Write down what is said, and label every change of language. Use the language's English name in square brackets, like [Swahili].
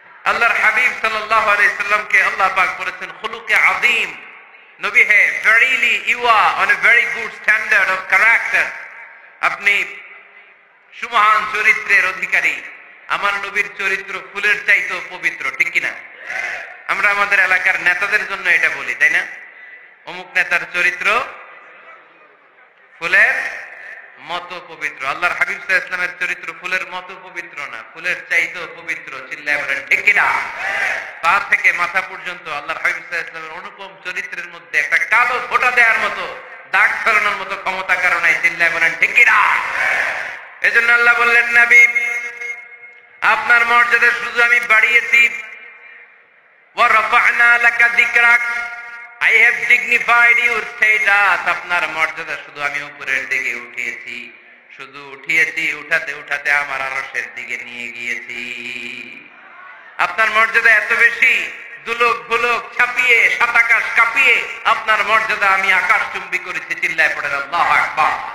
[Bangla] আল্লাহর হাবিব সাল্লাল্লাহু আলাইহি সাল্লামকে আল্লাহ পাক বলেছেন খুলুকে আযীম। নবী হে, [English] verily you are on a very good standard of character. [Bangla] আপনি সুমহান চরিত্রের অধিকারী। আমার নবীর চরিত্র ফুলের চাইতেও পবিত্র, ঠিক কিনা? আমরা আমাদের এলাকার নেতাদের জন্য এটা বলি, তাই না? অমুক নেতার চরিত্র ফুলের মতো পবিত্র। আল্লাহর হাবিব সাল্লাল্লাহু আলাইহি ওয়াসাল্লামের চরিত্র ফুলের মতো পবিত্র না, ফুলের চাইতেও পবিত্র। চিল্লায় বলেন ঠিক কিনা? পা থেকে মাথা পর্যন্ত আল্লাহর হাবিব সাল্লাল্লাহু আলাইহি ওয়াসাল্লামের অনুপম চরিত্রের মধ্যে একটা কালো ফোঁটা দেওয়ার মতো, দাগ ছড়ানোর মতো ক্ষমতা কারণ নাই। চিল্লায় বলেন ঠিক কিনা? এজন্য আল্লাহ বললেন, নবী আপনার মর্যাদা শুধু আমি বাড়িয়েছি। [Arabic] ওয়া রাফা'না লাকা যিকরাক, [English] I have dignified your status. [Bangla] আপনার মর্যাদা শুধু আমি উপরের দিকে উঠিয়েছি, শুধু উঠিয়েছি, উঠাতে উঠাতে আমার আরশের দিকে নিয়ে গিয়েছি। আপনার মর্যাদা এত বেশি, দুলক ভুলক ছাপিয়ে, সাত আকাশ কাঁপিয়ে আপনার মর্যাদা আমি আকাশচুম্বী করেছি। চিল্লায় পড়েন আল্লাহু আকবার।